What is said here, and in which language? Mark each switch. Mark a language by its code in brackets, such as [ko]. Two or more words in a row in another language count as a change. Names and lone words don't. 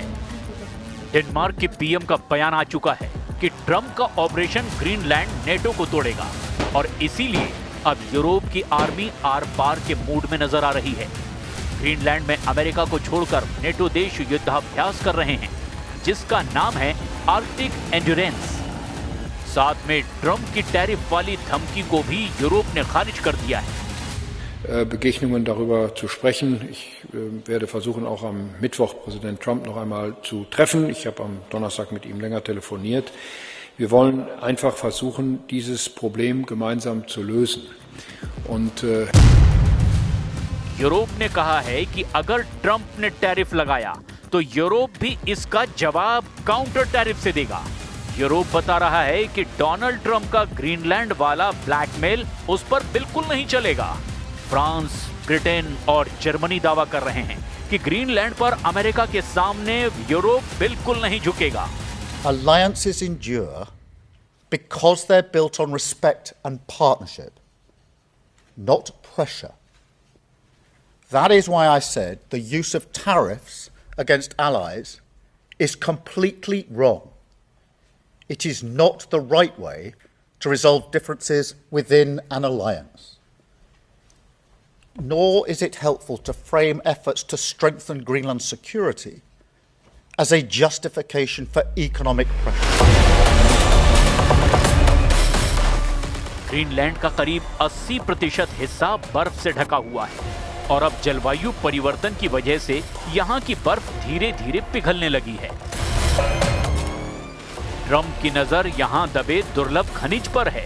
[hi] डेनमार्क के पीएम का बयान आ चुका है कि ट्रंप का ऑपरेशन ग्रीनलैंड नेटो को तोड़ेगा और इसीलिए अब यूरोप की आर्मी आर पार के मूड में नजर आ रही है। ग्रीनलैंड में अमेरिका को छोड़कर नेटो देश युद्धाभ्यास कर रहे हैं, जिसका नाम है आर्कटिक एंड्योरेंस। साथ में ट्रंप की टैरिफ वाली धमकी को भी यूरोप ने खारिज कर दिया है। [de] Begegnungen darüber zu sprechen. Ich werde versuchen, auch am Mittwoch Präsident Trump noch einmal zu treffen. Ich habe am Donnerstag mit ihm länger telefoniert. Wir wollen einfach versuchen, dieses Problem gemeinsam zu lösen. Und [hi] यूरोप ने कहा है कि अगर ट्रंप ने टैरिफ लगाया तो यूरोप भी इसका जवाब [en] counter tariff [hi] से देगा। यूरोप बता रहा है कि डोनाल्ड ट्रंप का ग्रीनलैंड वाला ब्लैकमेल उस पर बिल्कुल नहीं चलेगा। फ्रांस, ब्रिटेन और जर्मनी दावा कर रहे हैं कि ग्रीनलैंड पर अमेरिका के सामने यूरोप बिल्कुल नहीं झुकेगा। [en] Alliances endure because they're built on respect and partnership, not pressure. That is why I said the use of tariffs against allies is completely wrong. It is not the right way to resolve differences within an alliance. Nor is it helpful to frame efforts to strengthen Greenland's security as a justification for economic pressure. [hi] ग्रीनलैंड का करीब 80% हिस्सा बर्फ से ढका हुआ है और अब जलवायु परिवर्तन की वजह से यहाँ की बर्फ धीरे धीरे पिघलने लगी है। ट्रंप की नजर यहाँ दबे दुर्लभ खनिज पर है।